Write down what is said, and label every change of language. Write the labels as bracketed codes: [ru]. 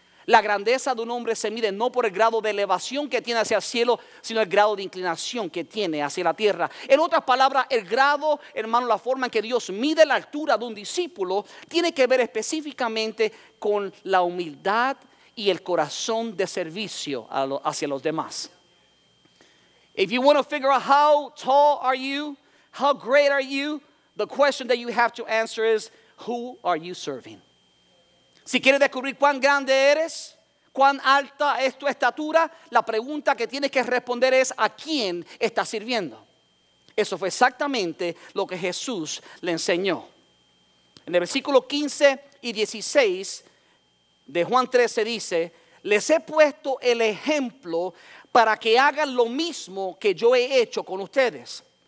[es] La grandeza de un hombre se mide no por el grado de elevación que tiene hacia el cielo, sino el grado de inclinación que tiene hacia la tierra. En otras palabras, el grado, hermano, la forma en que Dios mide la altura de un discípulo tiene que ver específicamente con la humildad y el corazón de servicio hacia los demás. [en] If you want to figure out how tall are you, how great are you, the question that you have to answer is, who are you serving? [es] Si quieres descubrir cuán grande eres, cuán alta es tu estatura, la pregunta que tienes que responder es, ¿a quién estás sirviendo? Eso fue exactamente lo que Jesús le enseñó. En el versículo 15 y 16 de Juan 13 dice, les he puesto el ejemplo para que hagan lo mismo que yo he hecho con ustedes.